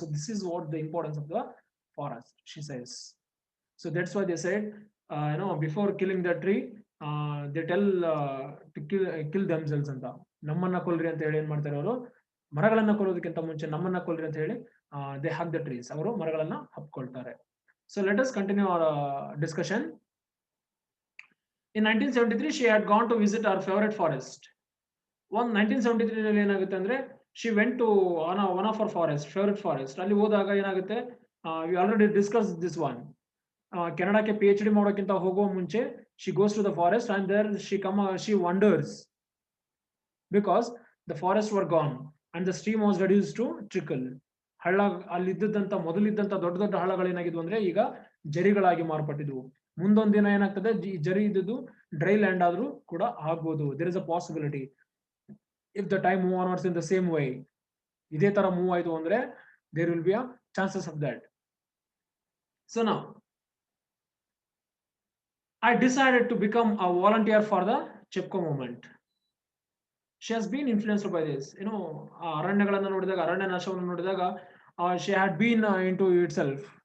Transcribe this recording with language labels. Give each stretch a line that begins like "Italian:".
English: So this is what the importance of the forest, she says. So that's why they said, before killing the tree they tell to kill themselves ಅಂತ.
Kannada: ನಮ್ಮನ್ನ ಕೊಲ್ರಿ ಅಂತ ಹೇಳಿ ಏನ್ ಮಾಡ್ತಾರೆ ಅವರು, ಮರಗಳನ್ನ ಕೊಲ್ಲೋದಕ್ಕಿಂತ ಮುಂಚೆ ನಮ್ಮನ್ನ ಕೊಲ್ರಿ ಅಂತ ಹೇಳಿ
English: they hug the trees,
Kannada: ಅವರು ಮರಗಳನ್ನ ಹಪ್ಕೊಳ್ತಾರೆ.
English: So let us continue our discussion. In 1973, she had gone to visit her favorite forest.
Kannada: 1973 ನಲ್ಲಿ ಏನಾಗುತ್ತೆ ಅಂದ್ರೆ,
English: she went to one of her favorite forest.
Kannada: ಅಲ್ಲಿ ಹೋದಾಗ ಏನಾಗುತ್ತೆ,
English: we already discussed this one.
Kannada: ಕೆನಡಾಕ್ಕೆ PhD ಮಾಡೋಕ್ಕಿಂತ ಹೋಗುವ ಮುಂಚೆ
English: she goes to the forest, and there she wonders because the forests were gone and the stream was reduced to trickle.
Kannada: ಹಳ್ಳ, ಅಲ್ಲಿದ್ದಂತ ಮೊದಲಿದ್ದಂತ ದೊಡ್ಡ ದೊಡ್ಡ ಹಳ್ಳಗಳೇನಾಗಿದ್ವು ಅಂದ್ರೆ ಈಗ ಜರಿಗಳಾಗಿ ಮಾರ್ಪಟ್ಟಿದ್ವು. ಮುಂದೊಂದ್ ದಿನ ಏನಾಗ್ತದೆ, ಜರಿ ಇದ್ದು ಡ್ರೈ ಲ್ಯಾಂಡ್ ಆದ್ರೂ ಕೂಡ ಆಗ್ಬೋದು.
English: There is a possibility if the time move onwards in the same way.
Kannada: ಇದೇ ತರ ಮೂವ್ ಆಯ್ತು ಅಂದ್ರೆ
English: There will be a chances of that. So now I decided to become a volunteer for the Chipko movement. She has been influenced by this.
Kannada: ಅರಣ್ಯಗಳನ್ನ ನೋಡಿದಾಗ, ಅರಣ್ಯ ನಾಶವನ್ನು ನೋಡಿದಾಗ,
English: she had been into itself.